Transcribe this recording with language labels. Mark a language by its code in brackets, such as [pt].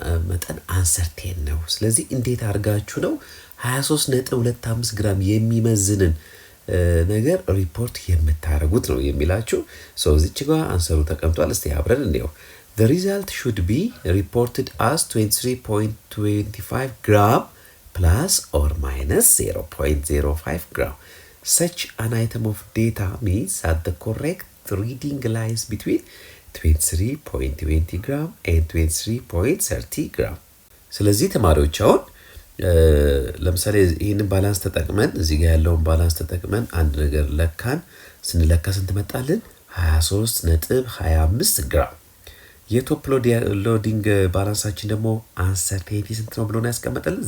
[am] መጠን አንሰርቴን ነው። ስለዚህ እንዴት አድርጋችሁ ነው 23.25 ግራም የሚመዝንን ነገር ሪፖርት የምታደርጉት ነው የሚላችሁ። እዚች ጋር አንሰሩ ተቀምጧል። እስቲ አብረን እንየው። [en] The result should be reported as 23.25 gram plus or minus 0.05 gram. Such an item of data means that the correct reading lies between 23.20 gram and 23.30 gram. [am] ስለዚህ ተማሪዎች አሁን ለምሳሌ ይሄንን ባላንስ ተጠቅመን እዚህ ጋር ያለውን ባላንስ ተጠቅመን አንድ ነገር ለካን። ስንለካ ስንት መጣልን? 23.25 ግራም። የቶፕ ሎዲንግ ባላንሳችን ደግሞ አንሰርቴኒቲ ስንት ነው ብሎ ነው ያስቀመጠልን?